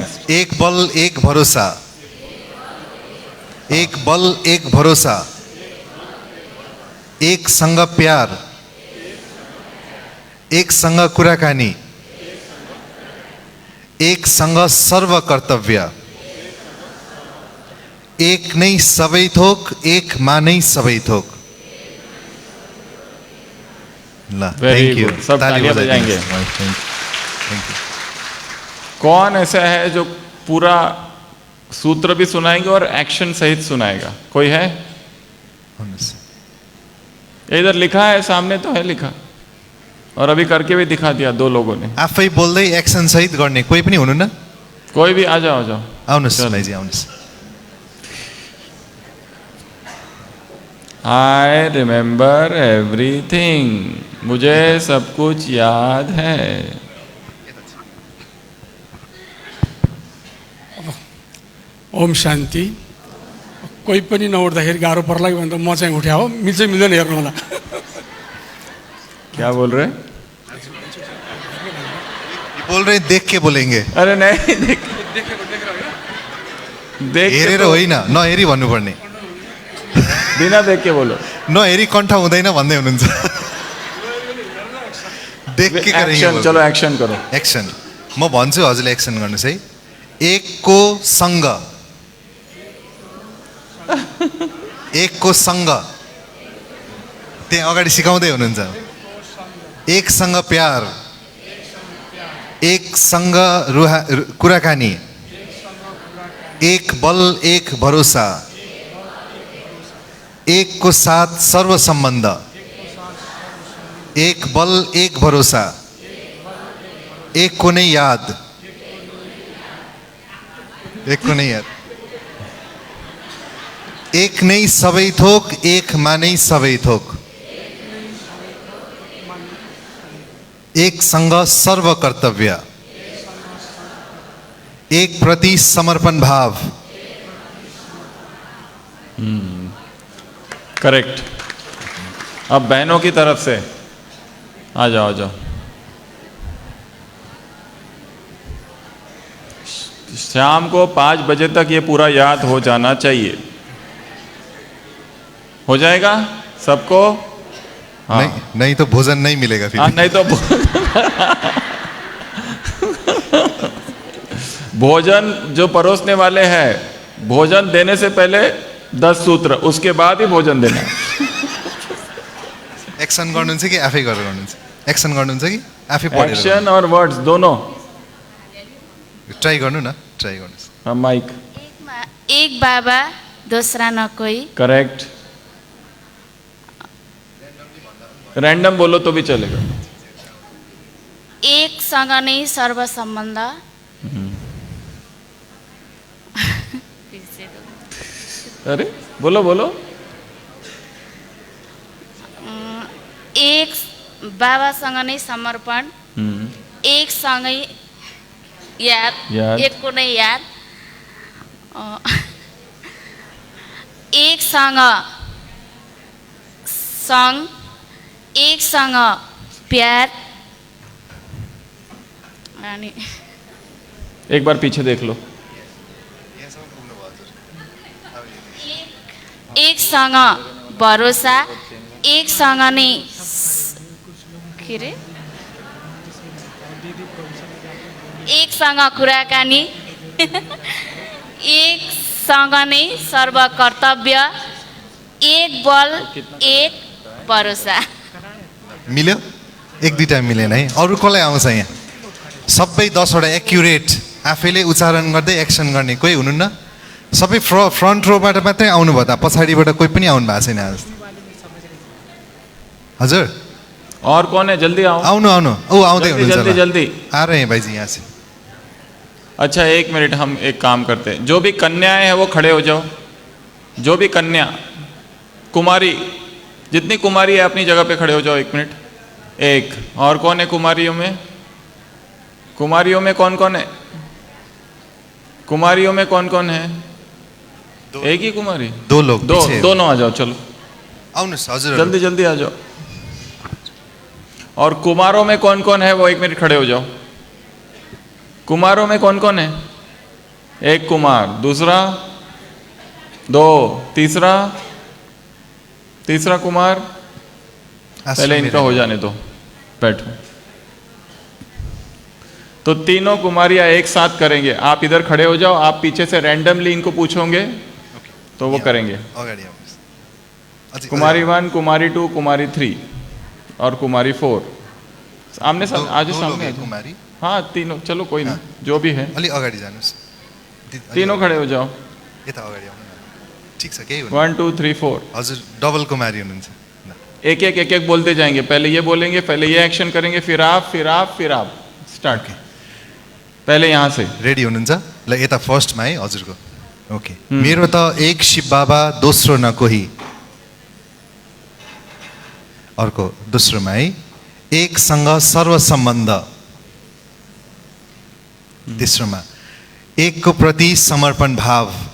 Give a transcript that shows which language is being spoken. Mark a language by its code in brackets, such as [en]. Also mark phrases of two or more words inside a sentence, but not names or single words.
[ne] संग। एक बल एक भरोसा, एक बल एक भरोसा, एक संग प्यार, एक संग कुराकानी, एक संग सर्व कर्तव्य, एक नै सबै थोक, एक मा नै सबै थोक। ल, [en] Very thank you. good. [hi] सब तालियां बजाएंगे। [en] thank you. [hi] कौन ऐसा है जो पूरा सूत्र भी सुनाएंगे और एक्शन सहित सुनाएगा? कोई है? इधर लिखा है, सामने तो है लिखा, और अभी करके भी दिखा दिया 2 लोगों ने। [ne] आफै बोल्दै एक्सन सहित गर्ने कोही पनि हुनुहुन्न? [hi] कोई भी आ जाओ, आ जाओ। [ne] आउनुस् भाइजी, आउनुस्। [en] I remember everything, [hi] मुझे सब कुछ याद है। ओम शान्ति। [ne] कोही पनि नउठ्दाखेरि गाह्रो पर्ला कि भनेर म चाहिँ उठ्या हो। मिल्छ मिल्दैन हेर्नु होला। [hi] क्या बोल रहे? बोल रहे देख के बोलेंगे। अरे नहीं, देख के [ne] हेरेर [hi] तो- [ne] होइन, नहेरी भन्नुपर्ने। [hi] बिना देख के बोलो। [ne] नहेरी कण्ठ हुँदैन भन्दै हुनुहुन्छ। [hi] देख के करेंगे एक्शन, बोल। चलो एक्शन करो। [ne] एक्सन। म भन्छु हजुरले एक्सन गर्नुहोस् है। एकको सँग, एकको सँग, त्यहाँ अगाडि सिकाउँदै हुनुहुन्छ। एकसँग प्यार, एकसँग कुराकानी, एक बल एक भरोसा, एक को साथ सर्व सम्बन्ध, एक बल एक भरोसा, एक को नै याद, एक को नै याद, एक नै सबै थोक, एक मा नै सबै थोक, एक सँग सर्व कर्तव्य, एक प्रति समर्पण भाव। [hi] करेक्ट। अब बहनों की तरफ से आ जाओ, आ जाओ। शाम को 5 बजे तक ये पूरा याद हो जाना चाहिए। हो जाएगा सबको? हाँ। नहीं तो भोजन नहीं मिलेगा फिर। हाँ, नहीं तो भोजन जो परोसने वाले हैं, भोजन देने से पहले 10 सूत्र, उसके बाद ही भोजन देना। [ne] एक्सन गर्नुहुन्छ कि आफै गरेर गर्नुहुन्छ? एक्सन गर्नुहुन्छ कि आफै पढेर? [hi] एक्शन और वर्ड्स दोनों। [ne] ट्राई गर्नु न, ट्राई गर्नुहोस्। [hi] हाँ, माइक। एक बाबा दूसरा न कोई। करेक्ट। रैंडम बोलो तो भी चलेगा। [ne] एक सँग नै सर्व सम्बन्ध। [hi] अरे बोलो बोलो। [ne] एक बाबासँग नै समर्पण, एक सँगै याद, एक को नै याद, एक सँग एक सँग प्यार। अनि [hi] एक बार पीछे देख लो। [ne] एक सँग भरोसा, एक सँग नै के रे, एक सँग कुराकानी, एक सँग नै सर्व कर्तव्य, एक बल एक भरोसा। मिल्यो? एक दुईटा मिलेन है। अरू कसलाई आउँछ यहाँ? सबै 10 वटा एक्युरेट आफैले उच्चारण गर्दै एक्सन गर्ने कोही हुनुहुन्न? सबै फ्रन्ट रोबाट मात्रै आउनुभयो त, पछाडिबाट कोही पनि आउनु भएको छैन आज। हजुर [hi] और कौन है? जल्दी आओ। [ne] आउनु आउनु। ओ आउँदै [hi] जल्दी [ne] हुनुहुन्छ। [hi] जल्दी जल्दी। आ रहे हैं भाई जी यहाँ से। अच्छा, 1 मिनट, हम एक काम करते हैं। जो भी कन्याएं हैं वो खड़े हो जाओ। जो भी कन्या, कुमारी, जितनी कुमारी है अपनी जगह पे खड़े हो जाओ। 1 मिनट। एक और कौन है कुमारियों में? कुमारियों में कौन कौन है? कुमारियों में कौन कौन है? एक ही कुमारी? 2 लोग। दोनों आ जाओ, चलो [ne] आउनुहोस् हजुर। [hi] जल्दी जल्दी आ जाओ। और कुमारों में कौन कौन है वो 1 मिनट खड़े हो जाओ। कुमारों में कौन कौन है? एक कुमार, दूसरा, 2, तीसरा कुमार। पहले इनका हो जाने दो, बैठो। तो तीनों कुमारियां एक साथ करेंगे। आप इधर खड़े हो जाओ, आप पीछे से रैंडमली इनको पूछोगे तो वो करेंगे। कुमारी 1, कुमारी 2, कुमारी 3 और कुमारी 4। आमने सामने आज सामने कुमारी। हाँ, तीनों। चलो कोई नहीं, जो भी है। [ne] अलि अगाडि जानुहोस्। [hi] तीनों खड़े हो जाओ। [ne] यता अगाडि आउनु न। ठिक छ, केही हुँदैन। 1 2 3 4। हजुर डबल कुमारी हुनुहुन्छ। [hi] एक एक बोलते जाएंगे। पहले ये बोलेंगे, पहले ये एक्शन करेंगे, फिर आप, फिर आप, फिर आप। स्टार्ट। पहले यहाँ से। [ne] रेडी हुनुहुन्छ? ल यता फर्स्टमा है हजुरको। ओके। मेरो त एक शिव बाबा दोस्रो न कोही। अर्को दोस्रोमा है, एकसँग सर्व सम्बन्ध। तेस्रोमा, एकको प्रति समर्पण भाव।